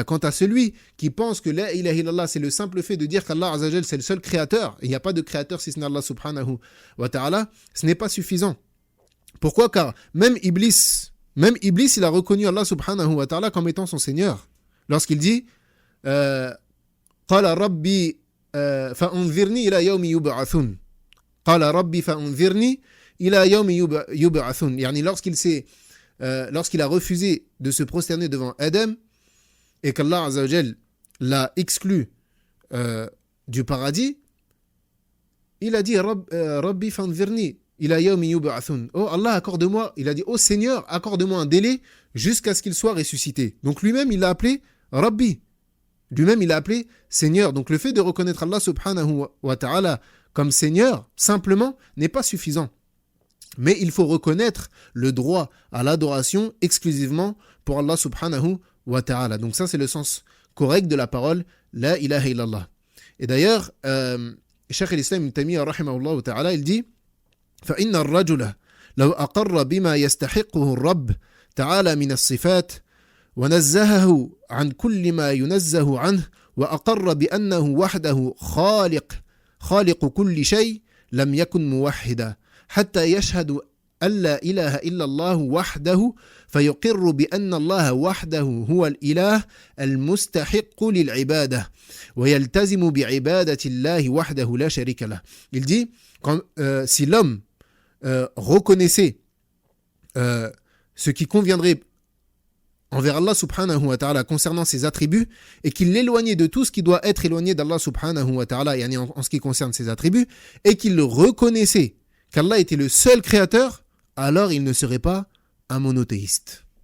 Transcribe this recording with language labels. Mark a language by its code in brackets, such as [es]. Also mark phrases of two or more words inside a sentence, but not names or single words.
[fr] Quant à celui qui pense que [ar] لا إله إلا الله, [fr] c'est le simple fait de dire qu'Allah [ar] عز جل, [fr] c'est le seul créateur, et il n'y a pas de créateur si ce n'est Allah [ar] سبحانه وتعالى, [fr] ce n'est pas suffisant. Pourquoi? Car même Iblis, il a reconnu Allah [ar] سبحانه وتعالى [fr] comme étant son Seigneur. Lorsqu'il dit « [ar] قال رب فأنظرني إلى يوم يبعثون » قال رب فأنظرني إلى يوم يبعثون. [fr] Yani lorsqu'il a refusé de se prosterner devant Adam et qu'Allah [ar] عز وجل [fr] l'a exclu du paradis, il a dit [ar] رب فأنظرني إلى يوم يبعثون. [fr] Oh Allah, accorde-moi, il a dit, oh Seigneur, accorde-moi un délai jusqu'à ce qu'il soit ressuscité. Donc lui-même, il l'a appelé Rabbi. Lui-même, il l'a appelé Seigneur. Donc le fait de reconnaître Allah [ar] سبحانه وتعالى [fr] comme Seigneur, simplement, n'est pas suffisant. Mais il faut reconnaître le droit à l'adoration exclusivement pour Allah [ar] سبحانه وتعالى. [fr] Donc ça, c'est le sens correct de la parole [ar] لا إله إلا الله. [fr] Et d'ailleurs, Cheikh al-Islam Ibn Taymiyyah [ar] رحمه الله تعالى, [fr] il dit [ar] فإن الرجل لو أقر بما يستحقه الرب تعالى من الصفات ونزهه عن كل ما ينزه عنه وأقر بأنه وحده خالق كل شيء لم يكن موحدا حتى يشهد أن لا إله إلا الله وحده فيقر بأن الله وحده هو الإله المستحق للعبادة ويلتزم بعبادة الله وحده لا شريك له. [fr] Il dit, si l'homme reconnaissait ce qui conviendrait envers Allah [ar] سبحانه وتعالى [fr] concernant ses attributs et qu'il l'éloignait de tout ce qui doit être éloigné d'Allah [ar] سبحانه وتعالى [fr] en ce qui concerne ses attributs et qu'il le reconnaissait qu'Allah était le seul créateur, alors il ne serait pas un monothéiste.